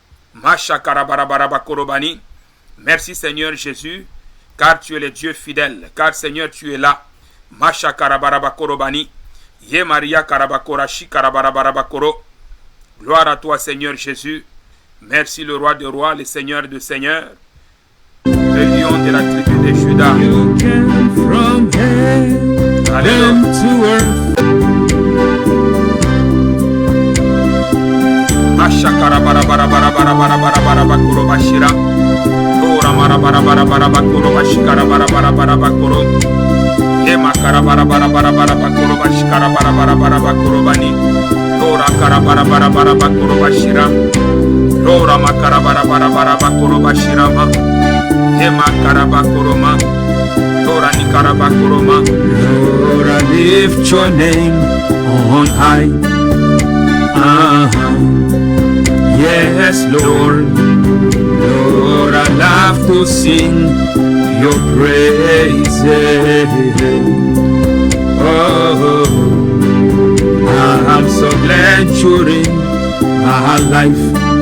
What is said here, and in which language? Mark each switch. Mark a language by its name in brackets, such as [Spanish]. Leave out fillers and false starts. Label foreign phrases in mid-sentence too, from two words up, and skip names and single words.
[French] Merci Seigneur Jésus, car tu es le Dieu fidèle, car Seigneur tu es là. Ye Maria Karabakorashi Karabarabakoro. Gloire à toi Seigneur Jésus. Merci le roi des rois, le Seigneur des seigneurs, le lion de la tribu de Juda. [English] You came from heaven to earth. Ashakara bara bara bara bara bara bara bara bakuro bashira. Tora mara bara bara bara bakuro bashikara bara bara bara bakuro. Ema kara bara bara bara bara bakuro bashikara bara bara bara bakuro bani. Tora kara bara bara bara bakuro bashira. Tora makara bara bara bara bakuro bashira ma. Ema kara bakuro ma. Tora ni kara bakuro ma. Lord, I lift your name on high. Yes, Lord. Lord, I love to sing your praises. Oh, I'm so glad you're in my life.